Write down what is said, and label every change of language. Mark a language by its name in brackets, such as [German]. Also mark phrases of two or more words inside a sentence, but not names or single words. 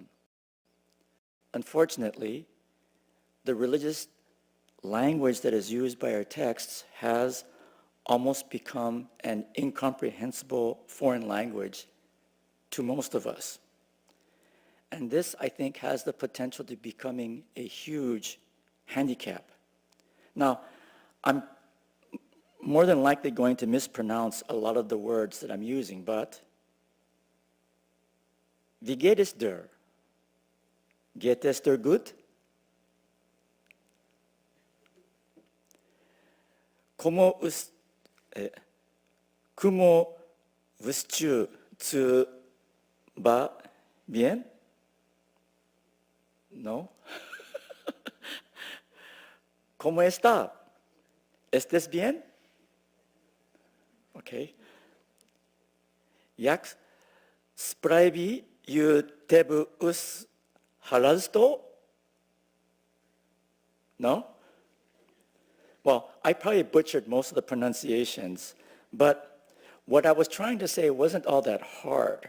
[English] Unfortunately, the religious language that is used by our texts has almost become an incomprehensible foreign language to most of us. And this, I think, has the potential to becoming a huge handicap. Now, I'm more than likely going to mispronounce a lot of the words that I'm using, but [German] wie geht es dir? Geht es dir gut? [Spanish] Como tu vas bien? No? ¿Cómo está? ¿Estés bien? [English] Okay. Jak sprawi you tebu us harasto? No? Well, I probably butchered most of the pronunciations, but what I was trying to say wasn't all that hard.